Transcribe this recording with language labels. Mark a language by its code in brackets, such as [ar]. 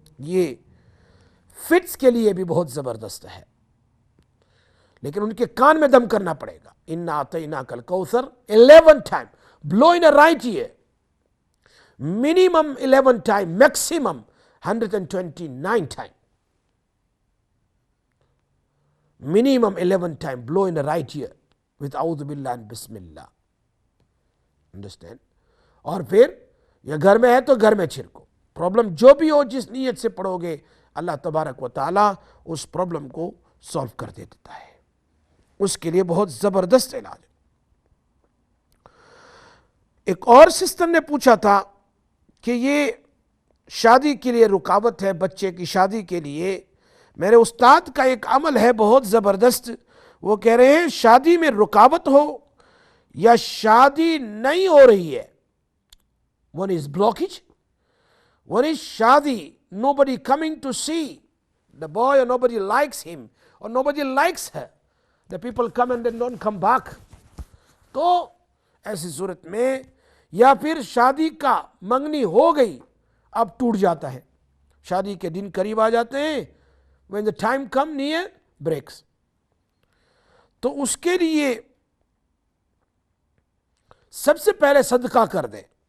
[ur] یہ فٹس کے لیے بھی بہت زبردست ہے، لیکن ان کے کان میں دم کرنا پڑے گا. [ar] انا اعطیناک الکوثر [en] 11 time, blow in right ear, minimum 11 time, maximum 129 time. minimum 11 time blow in the right ear with [ar] اعوذ باللہ بسم اللہ. [ur] understand؟ اور پھر یہ گھر میں ہے تو گھر میں چھڑکو. پرابلم جو بھی ہو، جس نیت سے پڑھو گے، اللہ تبارک و تعالیٰ اس پرابلم کو سالو کر دیتا ہے. اس کے لیے بہت زبردست علاج ہے. ایک اور سسٹر نے پوچھا تھا کہ یہ شادی کے لیے رکاوٹ ہے، بچے کی شادی کے لیے. میرے استاد کا ایک عمل ہے بہت زبردست. وہ کہہ رہے ہیں شادی میں رکاوٹ ہو یا شادی نہیں ہو رہی ہے، [en] one is blockage, one is shadi, nobody coming to see the boy, or nobody likes him, or nobody likes her, the people come and then don't come back. [ur] تو ایسی صورت میں، یا پھر شادی کا منگنی ہو گئی اب ٹوٹ جاتا ہے. شادی کے دن قریب آ جاتے ہیں, [en] when the time come near breaks. [ur] تو اس کے لیے سب سے پہلے صدقہ کر دیں.